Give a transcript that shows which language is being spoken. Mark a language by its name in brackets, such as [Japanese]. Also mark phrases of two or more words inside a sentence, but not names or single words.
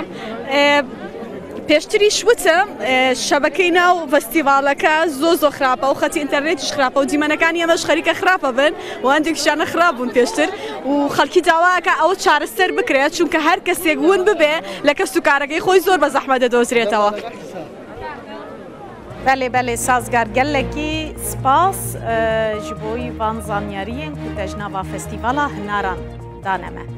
[Central Kurdish] پێشتری شوتە شەبەکەی ناو فەستیڤالەکە زۆ خراپە و خەتی ئینتەرنێتیش خراپە و دیمەنەکانی ئەمەش خەریکە خراپە بن و هەندێکیشیانە خراپ بوون پێشتر و خەڵکی داواکە ئەوە چارەسەر بکرێت چونکە هەر کەسێک ون ببێ لە کەس و کارەکەی خۆی زۆر بە زەحمەت دەدۆزرێتەوە. [Kurdish] بله بله سازگار گلکی سپاس جبوی وان زانیارین که تجنبا فستیوالا هناران دانمه